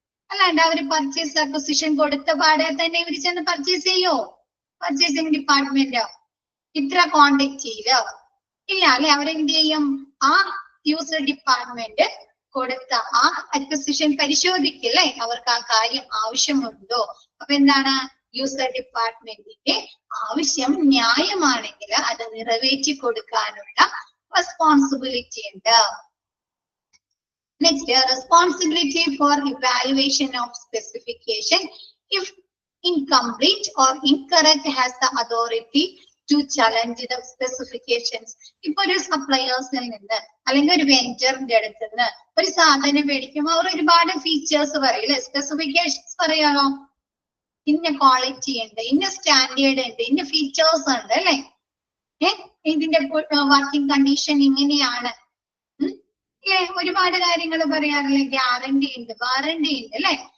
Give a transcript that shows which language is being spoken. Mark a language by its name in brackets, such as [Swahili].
[Malayalam] അല്ലാണ്ട് അവര് purchase acquisition കൊടുത്ത പാടെ തന്നെ ഇവര് ചെന്ന് പർച്ചേസ് ചെയ്യോ, പർച്ചേസിംഗ് ഡിപ്പാർട്ട്മെന്റ് ഇത്ര ക്വാണ്ടിറ്റിയില് ഇല്ല അല്ലെ, അവരെന്ത് ചെയ്യും, ആ യൂസർ ഡിപ്പാർട്ട്മെന്റ് കൊടുത്ത ആ അക്വിസിഷൻ പരിശോധിക്കില്ലേ, അവർക്ക് ആ കാര്യം ആവശ്യമുണ്ടോ. അപ്പൊ എന്താണ്, യൂസർ ഡിപ്പാർട്ട്മെന്റിന്റെ ആവശ്യം ന്യായമാണെങ്കിൽ അത് നിറവേറ്റി കൊടുക്കാനുള്ള റെസ്പോൺസിബിലിറ്റി ഉണ്ട്. [English] Next, responsibility for evaluation of specification if incomplete or incorrect has the authority to challenge the specifications. [Malayalam] ഇപ്പൊ ഒരു സപ്ലയേഴ്സിൽ നിന്ന് അല്ലെങ്കിൽ ഒരു വെൻഡറിന്റെ അടുത്ത് നിന്ന് ഒരു സാധനം മേടിക്കുമ്പോൾ അവർ ഒരുപാട് ഫീച്ചേഴ്സ് പറയില്ലേ, സ്പെസിഫിക്കേഷൻസ് പറയാമോ, ഇന്ന ക്വാളിറ്റി ഉണ്ട്, ഇന്ന സ്റ്റാൻഡേർഡ് ഉണ്ട്, ഇന്ന ഫീച്ചേഴ്സ് ഉണ്ട് അല്ലെ, ഇതിന്റെ വർക്കിംഗ് കണ്ടീഷൻ ഇങ്ങനെയാണ് ഒരുപാട് കാര്യങ്ങൾ പറയാറില്ലേ, ഗ്യാരണ്ടി ഉണ്ട്, വാറണ്ടി ഉണ്ട് അല്ലെ.